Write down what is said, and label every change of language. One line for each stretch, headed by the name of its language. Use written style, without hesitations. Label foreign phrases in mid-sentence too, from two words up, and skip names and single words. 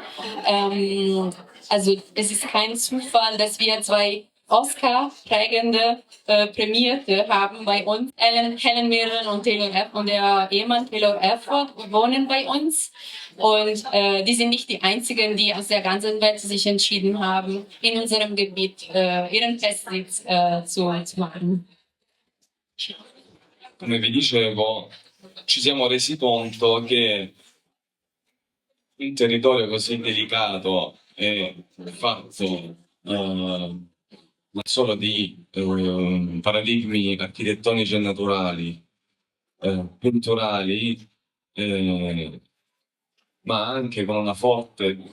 German: Also es ist kein Zufall, dass wir 2 Oscar-prägende Prämierte haben bei uns. Helen Mirren und der Ehemann Taylor Erford wohnen bei uns. Und die sind nicht die einzigen, die aus der ganzen Welt sich entschieden haben, in unserem Gebiet ihren Festsitz zu machen.
Italian: Come vi dicevo, ci siamo resi conto che un territorio così delicato e fatto non solo di paradigmi architettonici e naturali, culturali, ma anche con una forte